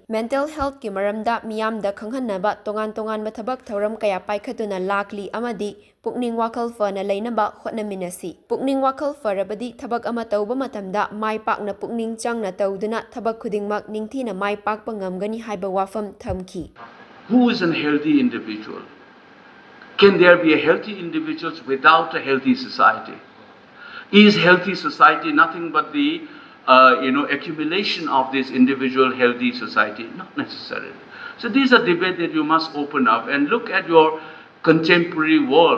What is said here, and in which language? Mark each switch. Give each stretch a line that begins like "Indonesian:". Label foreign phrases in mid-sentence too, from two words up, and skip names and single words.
English: Mental health
Manipuri: ki maramda miyamda khanghannaba tongan ba thabak thauram kaya paikhatuna lakli amadi pukning wakal fana lainaba hotnaminasi. Pukning wakal farabadi thabak ama tauba matamda mai pakna pukning changna tauduna thabak khudingmak ningthina mai pakpa ngamgani haiba wafam thamki.
English: Who is a healthy individual? Can there be a healthy individuals without a healthy society? Is healthy society nothing but the accumulation of this individual healthy society? Not necessarily. So these are debates that you must open up and look at your contemporary world.